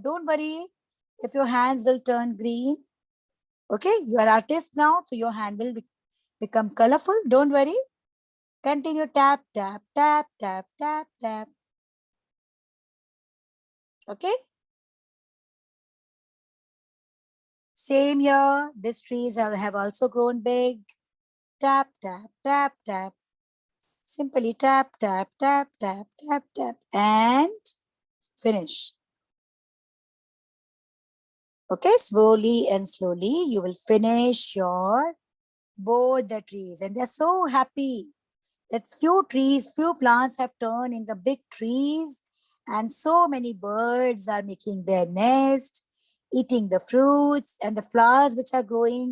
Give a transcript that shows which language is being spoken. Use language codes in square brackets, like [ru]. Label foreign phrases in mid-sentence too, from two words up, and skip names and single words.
[en] Don't worry if your hands will turn green. Okay, you are artist now, so your hand will become colorful. Don't worry. Continue tap, tap, tap, tap, tap, tap. Okay. Same here. These trees have also grown big. Tap, tap, tap, tap. Simply tap, tap, tap, tap, tap, tap, and finish. Okay, slowly and slowly you will finish your both the trees, and they're so happy that few plants have turned into big trees, and so many birds are making their nest, eating the fruits and the flowers which are growing.